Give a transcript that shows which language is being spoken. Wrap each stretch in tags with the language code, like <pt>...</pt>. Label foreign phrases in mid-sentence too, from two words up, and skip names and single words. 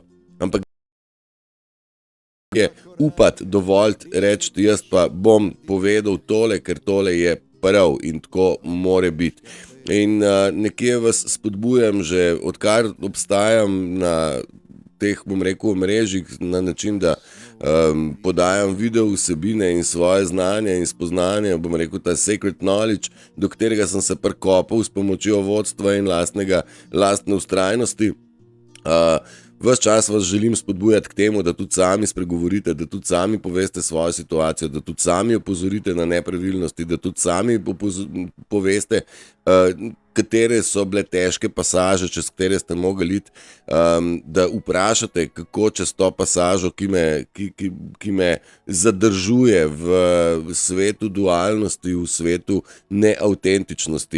<sl>Ampak je upati, dovolj reči, jaz pa bom povedal tole, ker tole je prav in tako more biti. In nekje vas spodbujam že, odkar obstajam na teh, bom rekel, omrežjih na način, da podajam video vsebine in svoje znanje in spoznanje, bom rekel, ta</sl> <en>secret knowledge,</en> <sl>do katerega sem se prikopal s pomočjo vodstva in lastne vztrajnosti. Ves čas vas želim spodbujati k temu, da tudi sami spregovorite, da tudi sami poveste svojo situacijo, da tudi sami opozorite na nepravilnosti, da tudi sami poveste, katere so bile težke pasaže, čez katere ste mogli iti, da vprašate, kako čez to pasažo, ki me zadržuje v svetu dualnosti, v svetu neavtentičnosti.</sl>